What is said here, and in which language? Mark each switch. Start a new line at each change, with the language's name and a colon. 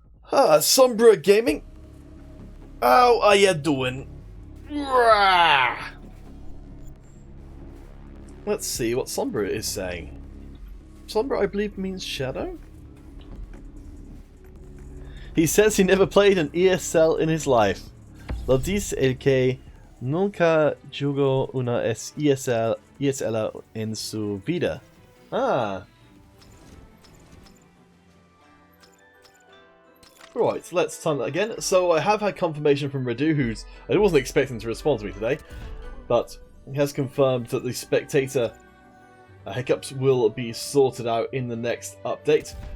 English: Sombra Gaming. How are you doing? Rah! Let's see what Sombra is saying. Sombra, I believe, means shadow? He says he never played an ESL in his life.
Spanish: Lo dice el que nunca jugó una ESL en su vida. Ah.
English: Right, let's time that again. So I have had confirmation from Radu, I wasn't expecting to respond to me today, but he has confirmed that the spectator hiccups will be sorted out in the next update.